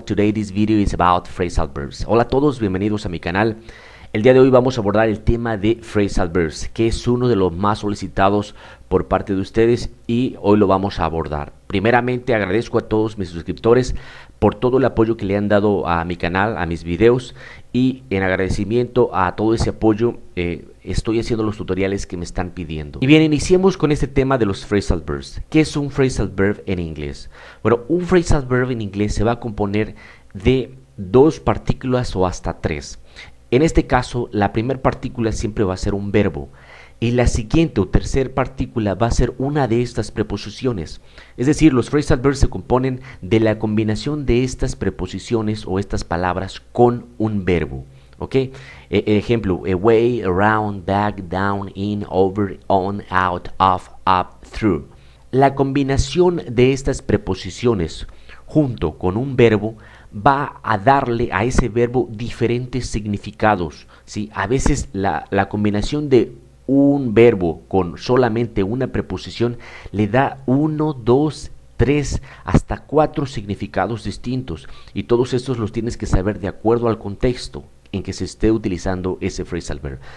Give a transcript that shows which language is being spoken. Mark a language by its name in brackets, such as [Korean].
[English] Today this video is about phrasal verbs. [Spanish] Hola a todos, bienvenidos a mi canal. El día de hoy vamos a abordar el tema de phrasal verbs, que es uno de los más solicitados por parte de ustedes y hoy lo vamos a abordar. Primeramente agradezco a todos mis suscriptores por todo el apoyo que le han dado a mi canal, a mis videos, y en agradecimiento a todo ese apoyo estoy haciendo los tutoriales que me están pidiendo. Y bien, iniciemos con este tema de los phrasal verbs. ¿Qué es un phrasal verb en inglés? Bueno, un phrasal verb en inglés se va a componer de dos partículas o hasta tres. En este caso, la primera partícula siempre va a ser un verbo y la siguiente o tercera partícula va a ser una de estas preposiciones. Es decir, los phrasal verbs se componen de la combinación de estas preposiciones o estas palabras con un verbo. ¿Ok? [English] Ejemplo, away, around, back, down, in, over, on, out, off, up, through. [Spanish] La combinación de estas preposiciones junto con un verbo va a darle a ese verbo diferentes significados, ¿sí? A veces la combinación de un verbo con solamente una preposición le da 1, 2, 3, hasta 4 significados distintos, y todos estos los tienes que saber de acuerdo al contexto en que se esté utilizando ese phrasal verb.